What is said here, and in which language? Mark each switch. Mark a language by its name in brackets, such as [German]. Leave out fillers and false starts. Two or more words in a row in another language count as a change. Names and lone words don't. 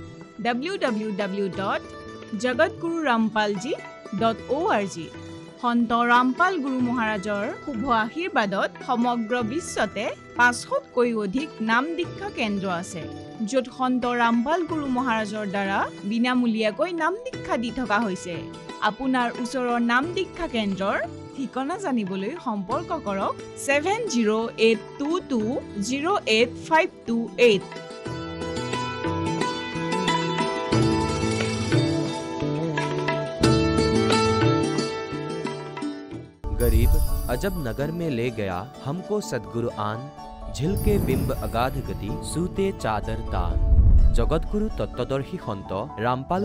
[Assamese] www.jagatgururampalji.org সন্ত ৰামপাল গুৰু মহাৰাজৰ শুভ আশীৰ্বাদত সমগ্ৰ বিশ্বতে 500তকৈ অধিক নাম দীক্ষা কেন্দ্ৰ আছে য'ত সন্ত ৰামপাল গুৰু মহাৰাজৰ দ্বাৰা বিনামূলীয়াকৈ নাম দীক্ষা দি থকা হৈছে আপোনাৰ ওচৰৰ নাম দীক্ষা কেন্দ্ৰৰ ঠিকনা জানিবলৈ সম্পৰ্ক কৰক 7082208528 [Hindi] गरीब अजब नगर में ले गया हमको सद्गुरु आन झिलके बिंब अगाध गति सूते चादर तान जगतगुरु तत्त्वदर्शी सন্ত ৰামপাল